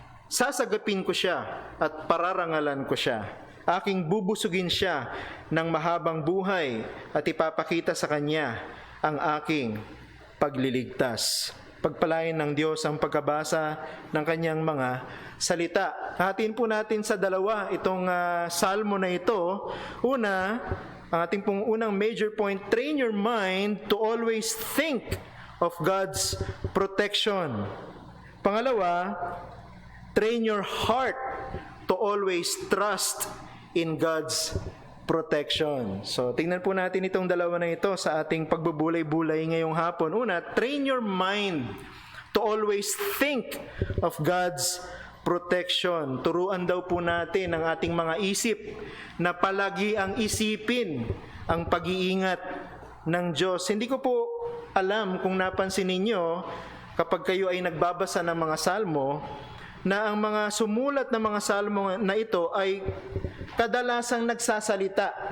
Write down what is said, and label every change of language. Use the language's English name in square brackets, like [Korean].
[Filipino] Sasagapin ko siya at pararangalan ko siya. Aking bubusugin siya ng mahabang buhay at ipapakita sa kanya ang aking pagliligtas. Pagpalain ng Diyos ang pagkabasa ng kanyang mga salita. Hatiin po natin sa dalawa itong salmo na ito. Una, ang ating pong unang [English] major point, train your mind to always think of God's protection. Pangalawa, train your heart to always trust in God's protection. [Filipino] So, tingnan po natin itong dalawa na ito sa ating pagbubulay-bulay ngayong hapon. [English] Una, train your mind to always think of God's protection. [Filipino] Turuan daw po natin ang ating mga isip na palagi ang isipin ang pag-iingat ng Diyos. Hindi ko po alam kung napansin ninyo kapag kayo ay nagbabasa ng mga salmo na ang mga sumulat ng mga salmo na ito ay kadalasang nagsasalita.